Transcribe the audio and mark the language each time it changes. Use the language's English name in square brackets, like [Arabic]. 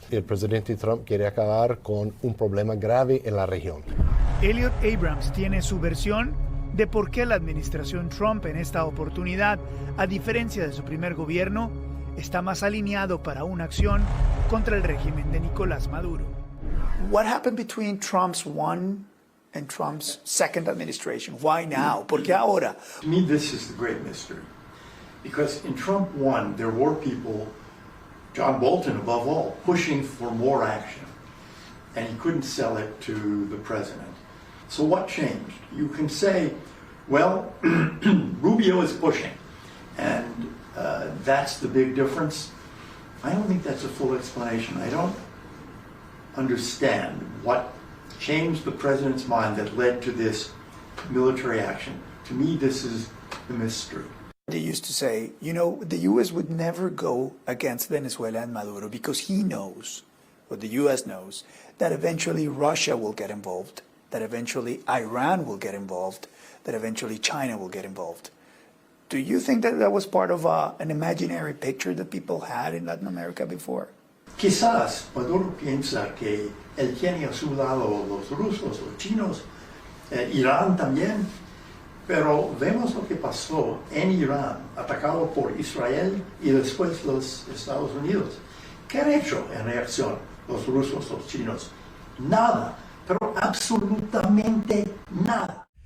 [Spanish] El presidente Trump quiere acabar con un problema grave en la región. Elliot Abrams tiene su versión de por qué la administración Trump en esta oportunidad, a diferencia de su primer gobierno, está más alineado para una acción contra el régimen de Nicolás Maduro. [English] What happened between Trump's one and Trump's second administration? Why now? [Spanish] ¿Por qué ahora? [English] To me, this is the great mystery. Because in Trump 1, there were people, John Bolton above all, pushing for more action. And he couldn't sell it to the president. So what changed? You can say, well, Rubio is pushing. And that's the big difference. I don't think that's a full explanation. I don't understand what changed the president's mind that led to this military action. To me, this is the mystery. They used to say, the U.S. would never go against Venezuela and Maduro because he knows, or the U.S. knows, that eventually Russia will get involved, that eventually Iran will get involved, that eventually China will get involved. Do you think that was part of an imaginary picture that people had in Latin America before? [Spanish] Quizás Maduro piensa que él tiene a su lado los rusos, los chinos, Irán también. Pero vemos lo que pasó en Irán, atacado por Israel y después los Estados Unidos. ¿Qué han hecho en reacción los rusos, los chinos? Nada, pero absolutamente nada.